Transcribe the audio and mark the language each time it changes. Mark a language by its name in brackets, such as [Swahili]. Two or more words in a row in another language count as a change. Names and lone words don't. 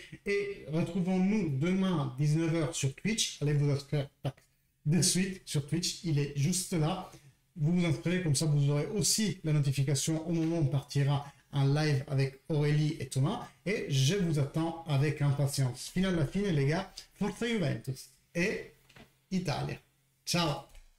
[French] Et retrouvons-nous demain 19h sur Twitch. Allez vous inscrire de suite sur Twitch, il est juste là. Vous vous inscrivez, comme ça vous aurez aussi la notification au moment où on partira en live avec Aurélie et Thomas. Et je vous attends avec impatience. [Italian] Fino alla fine [French] les gars, [Italian] Forza Juventus et Italia. Ciao!